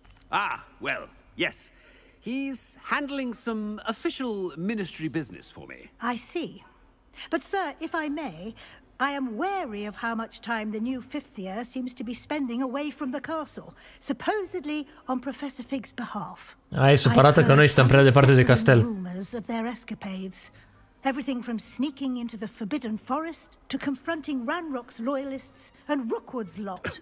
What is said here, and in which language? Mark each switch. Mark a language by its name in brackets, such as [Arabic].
[English] Ah, well, yes. He's handling some official ministry business for me. I see. But, sir, if I may, I am wary of how much time the new fifth year seems to be spending away from the castle, supposedly on Professor Fig's behalf. [Romanian] E supărată că noi stăm prea departe de castel. [English] Rumors of their escapades. Everything from sneaking into the Forbidden Forest to confronting Ranrock's loyalists and Rookwood's lot.